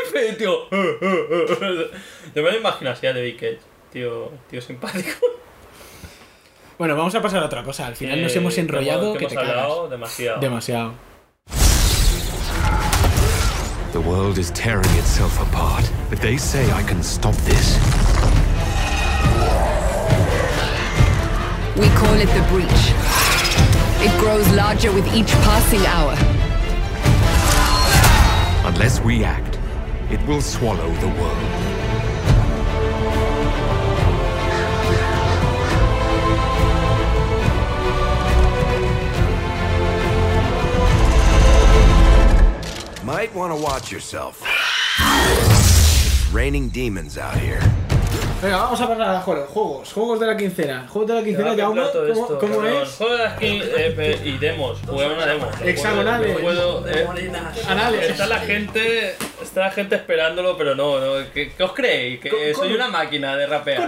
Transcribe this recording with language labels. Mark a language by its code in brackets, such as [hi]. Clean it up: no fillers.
[es] Y tío, yo me lo imagino así a de Big Cage. Tío simpático. Bueno, vamos a pasar a otra cosa. Al final nos hemos enrollado. Que hemos hablado demasiado. Demasiado. [en] The world is tearing itself apart, but they say I can stop this. We call it the Breach. It grows larger with each passing hour. Unless we act, it will swallow the world. Might want to watch yourself. Raining demons out here. [es] Venga, vamos a pasar a juegos. Juegos de la quincena, ya uno. ¿Cómo es? Juegos de la quincena y demos. Jugamos una demo. Hexagonales. Anales. Está la gente esperándolo, pero no. ¿Qué os creéis? Que soy una máquina de rapear.